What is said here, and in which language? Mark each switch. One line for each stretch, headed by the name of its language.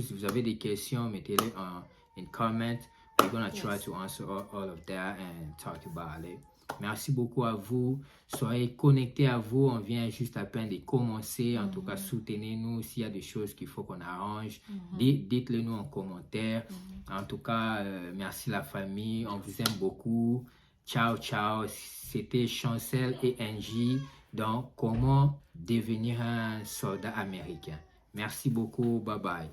French: Si vous avez des questions, mettez-les
English: in comment. We're gonna try to answer all of that and talk about it.
French: Merci beaucoup à vous. Soyez connectés à vous. On vient juste à peine de commencer. En tout cas, soutenez-nous. S'il y a des choses qu'il faut qu'on arrange, dites-le nous en commentaire. En tout cas, merci la famille. On vous aime beaucoup. Ciao, ciao. C'était Chancel et Angie. Donc, comment devenir un soldat américain. Merci beaucoup. Bye bye.